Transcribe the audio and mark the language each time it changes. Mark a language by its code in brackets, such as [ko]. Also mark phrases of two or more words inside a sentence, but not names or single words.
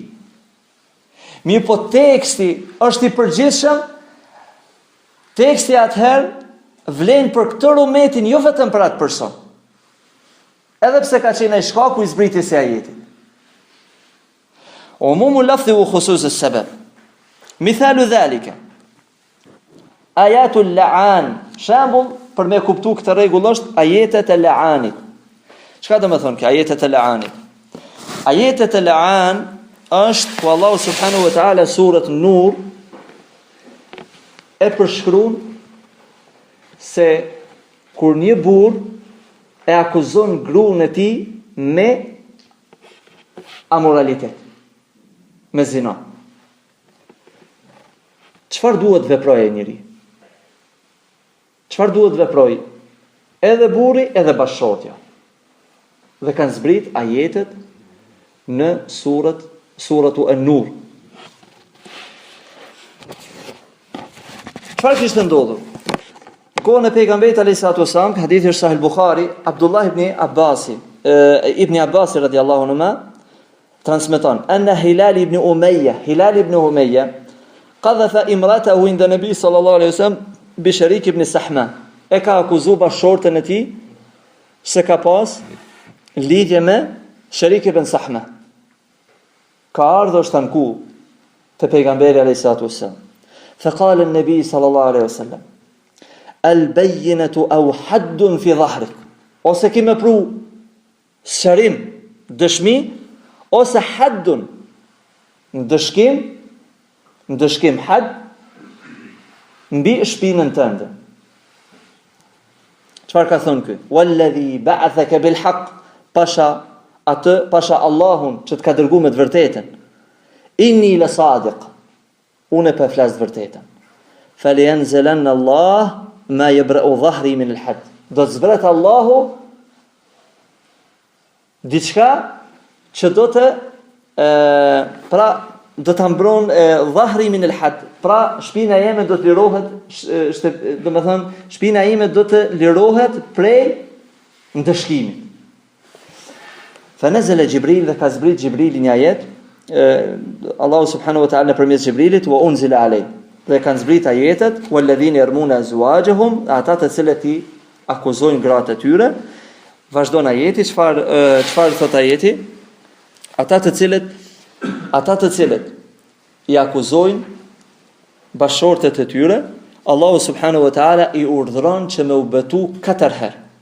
[sq] Mirë po teksti është i përgjithshëm, teksti atëherë vlen për këtë umetin, jo vetëm për atë person. Edhe pse ka qenë ai shkaku i zbritjes së ajetit. [ar] عموم اللفظ وخصوص السبب. مثال ذلك. آية اللعان. [sq] Shembull për me kuptu këtë rregull është ajetet e la'anit. Çka do të thonë kjo ajetet e la'anit? Ajetet e la'an është ku [ar] الله سبحانه وتعالى [sq] surat Nur e përshkruan se kur një burr e akuzon gruan e tij me amoralitet, me zina. Çfarë duhet veprojë njëri? Çfarë duhet veprojë? Edhe burri, edhe bashkëshortja. Dhe kanë zbrit ajetet në suratu An-Nur. Çfarë kishte ndodhur? Kohën e pejgamberit [ar] عليه الصلاة والسلام, [sq] hadithi është Sahih Buhari, Abdullah ibn Abbas [ar] رضي الله عنه [sq] transmeton [ar] أن هلال بن أمية قذف امرأته عند النبي صلى الله عليه وسلم بشريك بن سحماء. [sq] E ka akuzuar bashortën e tij se ka pas lidhje me Sharik ibn Sahma. Ka ardhur shtanku te pejgamberi [ar] عليه الصلاة والسلام. فقال النبي صلى الله عليه وسلم البينة أو حد في ظهرك. [sq] Ose ki me pru shërim, dëshmi, ose haddun, ndëshkim hadd, mbi shpinën tënde. Çfarë ka thonë ky? [ar] والذي بعثك بالحق, [sq] pasha Allahun që të ka dërguar me të vërtetën. [ar] إني لصادق. [sq] Unë po flas të vërtetën. [ar] فلينزلن الله ما يبرئ ظهري من الحد. [sq] Do të zbret Allahu diçka që do të do ta mbron [ar] ظهري من الحد. [sq] Pra shpina jeme do të lirohet, do të thënë shpina ime do të lirohet prej ndëshkimit. [ar] فنزل جبريل, [sq] dhe ka zbrit Jibrili një ajet, [ar] الله سبحانه وتعالى [sq] përmes Jibrilit, [ar] وأنزل عليه. [sq] Dhe kanë zbrit ajetet, [ar] والذين يرمون أزواجهم, [sq] ata të cilët i akuzojnë gratë e tyre. Vazhdon ajeti, çfarë thot ajeti? Ata të cilët i akuzojnë bashortet e tyre, [ar] الله سبحانه وتعالى [sq] i urdhëron që me u betu 4 herë.